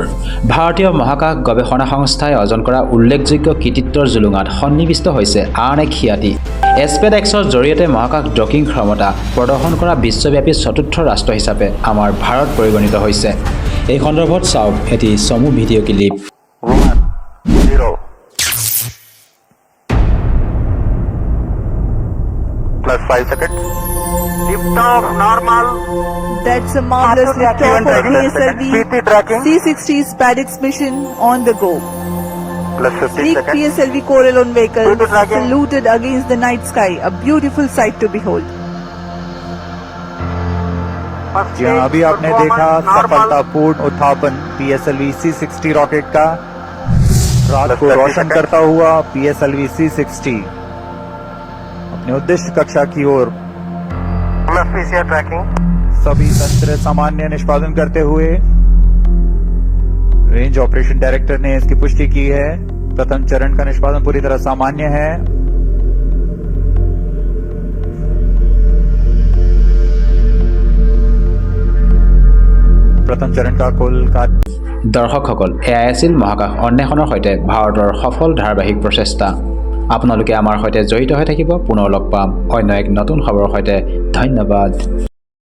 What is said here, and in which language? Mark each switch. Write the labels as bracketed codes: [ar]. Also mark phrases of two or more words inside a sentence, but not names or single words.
[as] ভাৰতীয় মহাকাশ গৱেষণা সংস্থাই অৰ্জন কৰা উল্লেখযোগ্য কৃতিত্বৰ জুলুঙাত সন্নিৱিষ্ট হৈছে আন এক খিয়াতি। SpaceXৰ জৰিয়তে মহাকাশ ডকিং ক্ষমতা প্ৰদৰ্শন কৰা বিশ্বব্যাপী চতুৰ্থ ৰাষ্ট্ৰ হিচাপে আমাৰ ভাৰত পৰিগণিত হৈছে। এই সন্দৰ্ভত চাওক এটি চমু ভিডিঅ' ক্লিপ। [en] 1 0 plus 5 seconds. Lift off normal. That's a marvelous liftoff of PSLV PT tracking. C60 SpaceX mission on the go. Plus 15 Sleek seconds. PSLV Corelon vehicle PT tracking. saluted against the night sky, a beautiful sight to behold. First [hi] जहाँ अभी [en] stage [hi] आपने [en] performance [hi] देखा [en] normal. [hi] सफलतापूर्ण उत्थापन PSLV C60 रॉकेट का रात [en] Plus [hi] को [en] 30 [hi] रोशन [en] seconds. [hi] करता हुआ PSLV C60 अपने उद्देश्य कक्षा की ओर [en] Plus PCR tracking. [hi] सभी तंत्र सामान्य निष्पादन करते हुए रेंज ऑपरेशन डायरेक्टर ने इसकी पुष्टि की है। प्रथम चरण का निष्पादन पूरी तरह सामान्य है। प्रथम चरण का कुल कार्य [as] দৰ্শকসকল, এয়াই আছিল মহাকাশ অন্বেষণৰ সৈতে ভাৰতৰ সফল ধাৰাবাহিক প্ৰচেষ্টা। আপোনালোকে আমাৰ সৈতে জড়িত হৈ থাকিব। পুনৰ লগ পাম অন্য এক নতুন খবৰৰ সৈতে। ধন্যবাদ।